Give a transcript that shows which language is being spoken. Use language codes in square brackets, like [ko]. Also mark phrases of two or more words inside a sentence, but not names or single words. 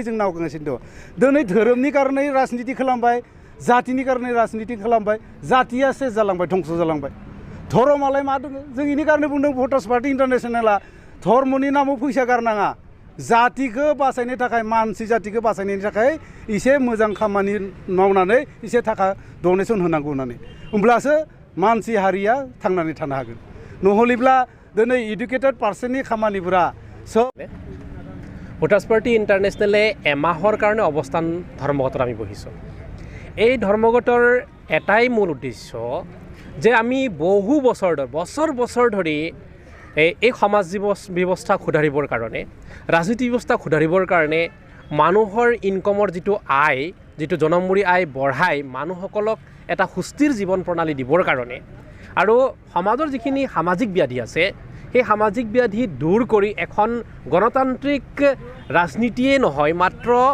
[brx] जों नावगासिनो दङ दिनै धोरोमनि कारणे राजनिति खालामबाय जातिनि कारणे राजनिति खालामबाय जातिया सेस जालांबाय धंस जालांबाय धर्मआलाय मा दङ जों इनि कारणे बुंदों भटार्स पार्टी इन्टारनेशनेला धर्मनि नामाव फैसा गारनाङा जातिखौ बासायनो थाखाय मानसि जातिखौ बासायनायनि थाखाय एसे मोजां खामानि मावनानै एसे थाखा डनेसन होनांगौ होननानै होमब्लासो मानसि हारिया थांनानै थानो हागोन নহ'लेब्ला दिनै [en] educated person [brx] खामानिफोरा सब [as] ভোটাৰ্ছ পাৰ্টি ইণ্টাৰনেশ্যনেলে এমাহৰ কাৰণে অৱস্থান ধৰ্মঘটত আমি বহিছোঁ এই ধৰ্মঘটৰ এটাই মূল উদ্দেশ্য যে আমি বহু বছৰ ধৰি এই সমাজ ব্যৱস্থাক সুধাৰিবৰ কাৰণে ৰাজনীতি ব্যৱস্থাক সুধাৰিবৰ কাৰণে মানুহৰ ইনকমৰ যিটো আয় যিটো জনমূৰি আয় বঢ়াই মানুহসকলক এটা সুস্থিৰ জীৱন প্ৰণালী দিবৰ কাৰণে আৰু সমাজৰ যিখিনি সামাজিক ব্যাধি আছে সেই সামাজিক ব্যাধি দূৰ কৰি এখন গণতান্ত্ৰিক ৰাজনীতিয়ে নহয় মাত্ৰ